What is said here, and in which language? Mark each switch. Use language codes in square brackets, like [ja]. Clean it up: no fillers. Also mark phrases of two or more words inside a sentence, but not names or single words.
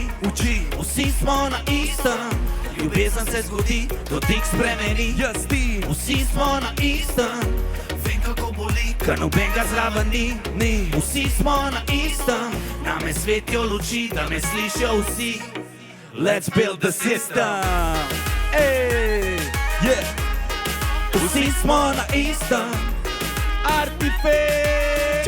[sl] Vsi smo na istem, ljubezen se zgodi, dotik spremeni. Jaz ti, vsi smo na istem, vem kako boli, ker nobenega zraven ni. Vsi smo na istem, name svetijo luči, da me slišijo vsi. [en] Let's build the system. [sl] Vsi smo na istem, Artifex.